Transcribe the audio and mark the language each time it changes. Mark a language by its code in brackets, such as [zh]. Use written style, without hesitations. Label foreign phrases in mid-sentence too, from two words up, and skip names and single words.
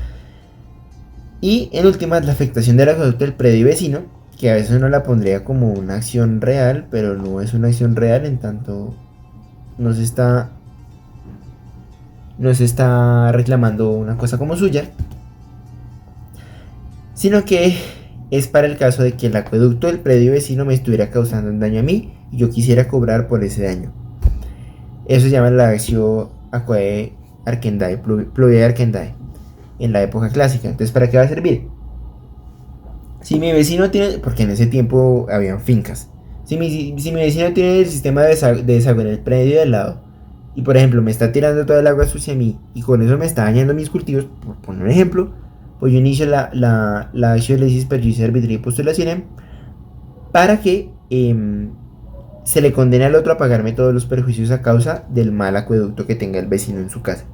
[es] Y en últimas, la afectación del acueducto del predio y vecino, que a veces uno la pondría como una acción real, pero no es una acción real en tanto no se está reclamando una cosa como suya, sino que es para el caso de que el acueducto del predio vecino me estuviera causando un daño a mí y yo quisiera cobrar por ese daño. Eso se llama la acción [la] aquae arcandae, pluviae arcandae, [es] en la época clásica. Entonces, ¿para qué va a servir? Si mi vecino tiene, porque en ese tiempo habían fincas, si mi vecino tiene el sistema de desagüe en el predio de al lado y por ejemplo me está tirando toda el agua sucia a mí y con eso me está dañando mis cultivos, por poner un ejemplo, pues yo inicio la acción de lesis perjuicio arbitrio y postulación para que se le condene al otro a pagarme todos los perjuicios a causa del mal acueducto que tenga el vecino en su casa.